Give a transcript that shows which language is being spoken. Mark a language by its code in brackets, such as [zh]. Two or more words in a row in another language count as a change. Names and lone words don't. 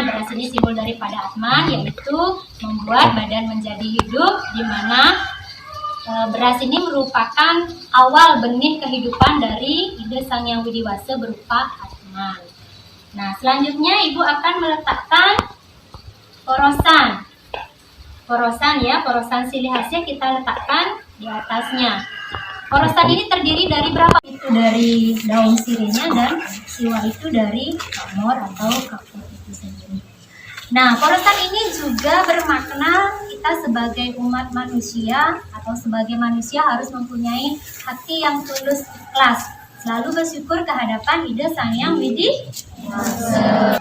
[id] Beras ini simbol daripada Atman, yaitu membuat badan menjadi hidup, di mana beras ini merupakan awal benih kehidupan dari ide Sang Yang Widiwasa berupa Atman. Nah, selanjutnya Ibu akan meletakkan porosan. Porosan ya, porosan silih hasya kita letakkan di atasnya. Porosan ini terdiri dari berapa? Itu dari daun sirihnya dan siwa itu dari kamor atau kapur itu sendiri. Nah, porosan ini juga bermakna kita sebagai umat manusia atau sebagai manusia harus mempunyai hati yang tulus ikhlas, selalu bersyukur kehadapan ide Sang Yang Widiwasa.